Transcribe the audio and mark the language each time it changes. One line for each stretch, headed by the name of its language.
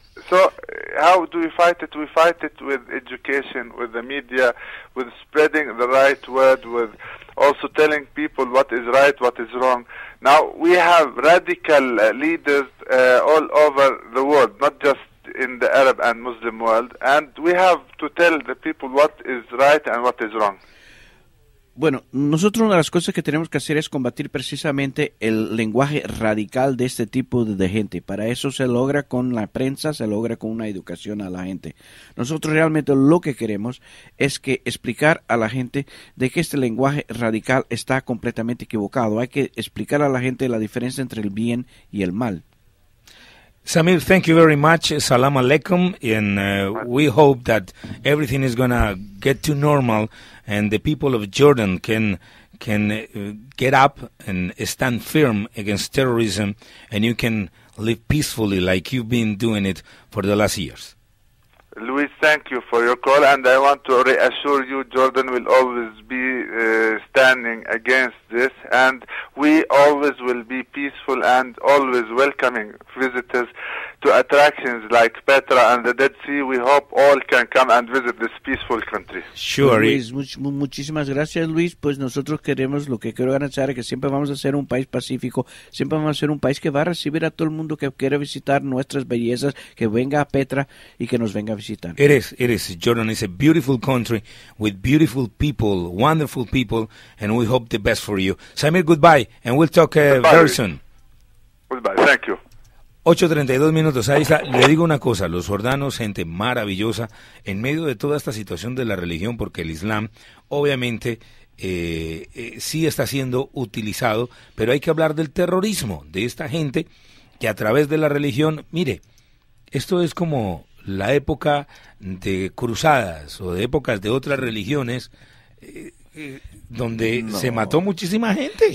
English: So how do we fight it? We fight it with education, with the media, with spreading the right word, with also telling people what is right, what is wrong. Now, we have radical leaders all over the world, not just in the Arab and Muslim world, and we have to tell the people what is right and what is wrong.
Spanish: Bueno, nosotros una de las cosas que tenemos que hacer es combatir precisamente el lenguaje radical de este tipo de gente. Para eso se logra con la prensa, se logra con una educación a la gente. Nosotros realmente lo que queremos es que explicar a la gente de que este lenguaje radical está completamente equivocado. Hay que explicar a la gente la diferencia entre el bien y el mal.
English: Samir, thank you very much. Salam alaikum, and we hope that everything is going to get to normal, and the people of Jordan can get up and stand firm against terrorism, and you can live peacefully like you've been doing it for the last years. Luis, thank you for your call, and I want to reassure you Jordan will always be standing against this, and we always will be peaceful and always welcoming visitors to attractions like Petra and the Dead Sea. We hope all can come and visit this peaceful country. Sure.
Spanish: Luis, muchísimas gracias, Luis. Pues nosotros queremos, lo que quiero garantizar es que siempre vamos a ser un país pacífico, siempre vamos a ser un país que va a recibir a todo el mundo que quiera visitar nuestras bellezas, que venga a Petra y que nos venga a visitar.
English: It is. Jordan is a beautiful country with beautiful people, wonderful people, and we hope the best for you. Samir, goodbye, and we'll talk very soon. Goodbye. Thank you.
Spanish: 8:32 minutos, ahí está. Le digo una cosa, los jordanos, gente maravillosa, en medio de toda esta situación de la religión, porque el Islam, obviamente, sí está siendo utilizado, pero hay que hablar del terrorismo, de esta gente que a través de la religión, mire, esto es como la época de cruzadas o de épocas de otras religiones, donde se mató muchísima gente.